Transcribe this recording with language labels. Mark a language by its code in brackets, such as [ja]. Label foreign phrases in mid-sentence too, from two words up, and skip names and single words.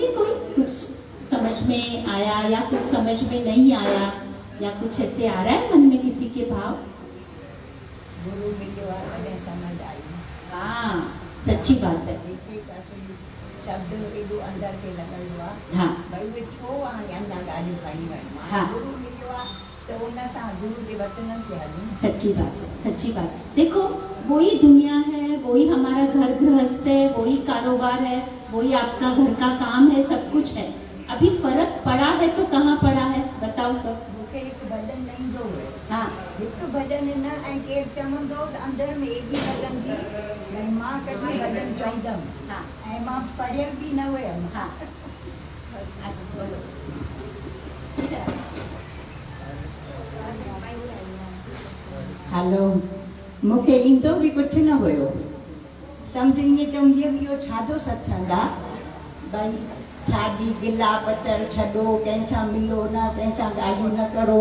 [hi] कोई कुछ समझ में आया या कुछ समझ में नहीं आया, या कुछ ऐसे आ रहा है मन में किसी के भाव? गुरु मिलो समझ आई। हाँ, सच्ची बात है। [sd] शब्द एडो अंदर के लगल हुआ। [hi] हाँ, [sd] भाई वे छो हाणे अञा गाड़ी खड़ी वई। [hi] हाँ, [sd] गुरु मिलो आ तो उन सां गुरु के वचनन के हलूं। [hi] सच्ची बात है, सच्ची बात है। देखो वही दुनिया है, वही हमारा घर गृहस्थ है, वही कारोबार है, वही आपका घर का काम है, सब कुछ है। अभी फर्क पड़ा है तो कहाँ पड़ा है बताओ सब? मूंखे एक भजन नहीं दो है। हाँ, [sd] एक भजन न ऐं केर चवंदो अंदर में एॾी लॻंदी भई मां कॾहिं भजन चवंदमि। [hi] हाँ, [sd] ऐं मां पढ़ियल बि न हुयमि। [hi] हाँ, अच्छा बोलो। [sd] हलो, मूंखे ईंदो बि कुझु न हुयो। सम्झ ईअं चवंदी हुयमि इहो छाजो सत्संग आहे, भई छाजी गिला पचल छॾो, कंहिंसां मिलो न, कंहिंसां ॻाल्हियूं न करो।